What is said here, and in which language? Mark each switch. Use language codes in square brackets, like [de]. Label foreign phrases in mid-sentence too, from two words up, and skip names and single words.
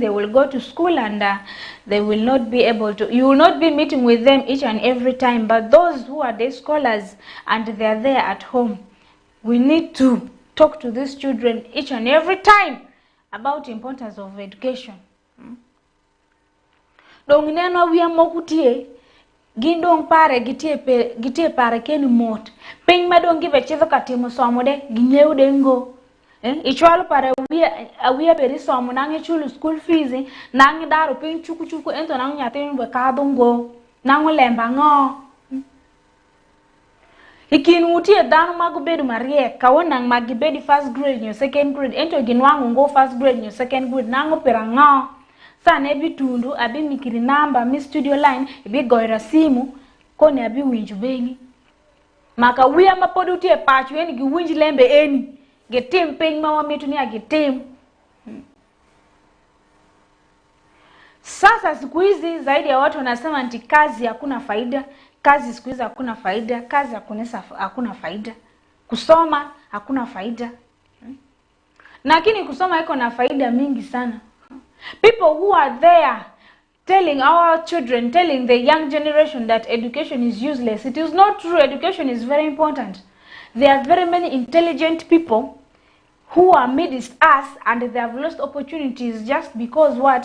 [en] They will go to school and they will not be able to, you will not be meeting with them each and every time, but those who are day scholars and they are there at home, we need to talk to these children each and every time about the importance of education. [alz] Dong neno wiya mokutie gindong pare gitie pare ken mot piny madong gibe chidho katimo somo de ginyeu dengo ichwalo pare wiya beri somo nangi chulu [en] school fees [alz] nangi daro piny chuku ento nangi nyathi be kadongo nangi lemba ngo ikin utie dano mago bedo mariek kawonang magi bedi [en] first grade [alz] nyo [en] second grade [alz] ento ginwango ngo [en] first grade [alz] nyo [en] second grade [alz] nango pirango sana ebi tundu abi mikiri namba mi [en] studio line [alz] ebi goira simu koni abi winju bengi maka wiya mapodu utie pachu eni gi winji lembe eni getim peny ma wamitu ni agitim. [sw] Sasa siku hizi zaidi ya watu wanasema nti kazi hakuna faida, kazi siku hizi hakuna faida, kazi hakuna faida, kusoma hakuna faida. Lakini kusoma iko na faida mingi sana. [en] People who are there telling our children, telling the young generation that education is useless, it is not true. Education is very important. There are very many intelligent people who are amidst us and they have lost opportunities just because what?